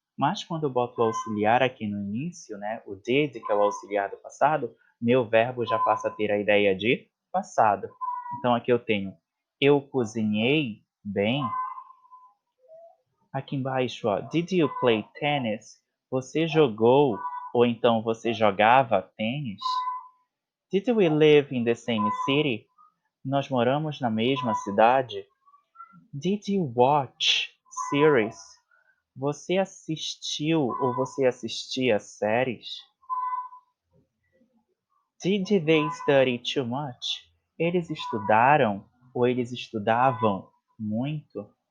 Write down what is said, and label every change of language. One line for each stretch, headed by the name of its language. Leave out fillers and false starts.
Portuguese: Mas quando eu boto o auxiliar aqui no início, né, o did, que é o auxiliar do passado, meu verbo já passa a ter a ideia de passado. Então aqui eu tenho eu cozinhei bem. Aqui embaixo, ó,
English: did you play tennis?
Portuguese: Você jogou ou então você jogava tênis?
English: Did we live in the same city?
Portuguese: Nós moramos na mesma cidade?
English: Did you watch series?
Portuguese: Você assistiu ou você assistia séries?
English: Did they study too much?
Portuguese: Eles estudaram ou eles estudavam muito?